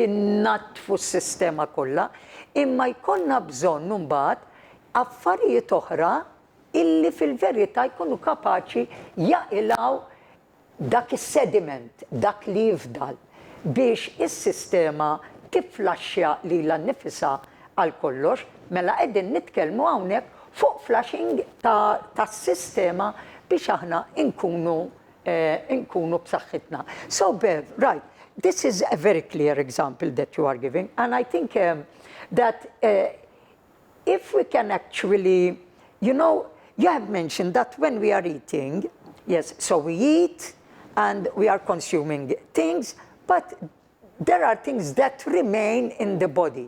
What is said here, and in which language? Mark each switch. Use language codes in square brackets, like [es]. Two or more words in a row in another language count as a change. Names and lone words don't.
[mt] innatfu s-sistema kollha, imma jkollna bżonn mbagħad affarijiet oħra illi fil-verità jkunu kapaċi jaqilgħu dak is-sediment, dak li jifdal biex is-sistema tiflaxxa lilha nnifisha għal kollox, mela qegħdin nitkellmu hawnhekk fuq flashing tas-sistema biex aħna nkunu b'saħħitna. [en] So Bev, right, this is a very clear example that you are giving, and I think that if we can actually, you have mentioned that when we are eating, yes, so we eat and we are consuming things, but there are things that remain in the body.